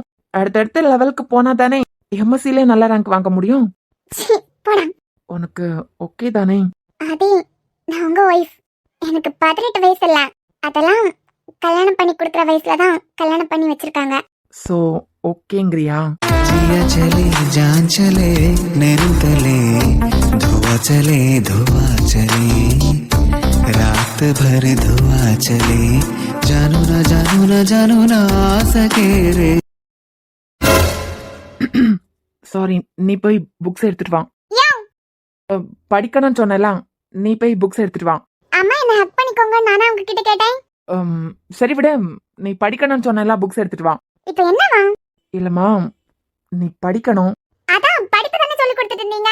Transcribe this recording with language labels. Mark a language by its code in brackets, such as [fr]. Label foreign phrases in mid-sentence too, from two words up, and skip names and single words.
[ta] அடுத்தடுத்த லெவலுக்கு போனா தானே எம்எஸ்சிலே நல்ல ரேங்க் வாங்க முடியும். உனக்கு ஓகே தானே? அதே, நான் உங்க வைஃப். எனக்கு 18 வயசு இல்ல. அதெல்லாம் கல்யாணம் பண்ணி கொடுக்குற வயசுல தான் கல்யாணம் பண்ணி வச்சிருக்காங்க. சோ ஓகேங்கறியா? [hi] जिया चले जान चले नैन तले धुआ चले रात भर धुआ चले जानू ना आ सके रे. [ta] சாரி, நீ போய் புக்ஸ் எடுத்துட்டு வா. யோ படிக்கணும்னு சொன்னலாம், நீ போய் புக்ஸ் எடுத்துட்டு வா. அம்மா என்ன ஹக் பண்ணிக்கோங்க நானா உங்ககிட்ட கேட்டேன். சரி விடு, நீ படிக்கணும்னு சொன்னலாம், புக்ஸ் எடுத்துட்டு வா. இப்போ என்னவா? இல்லம்மா, நீ படிக்கணும். அதான் படிப்பு தானே சொல்லி கொடுத்துட்டு இருந்தீங்க.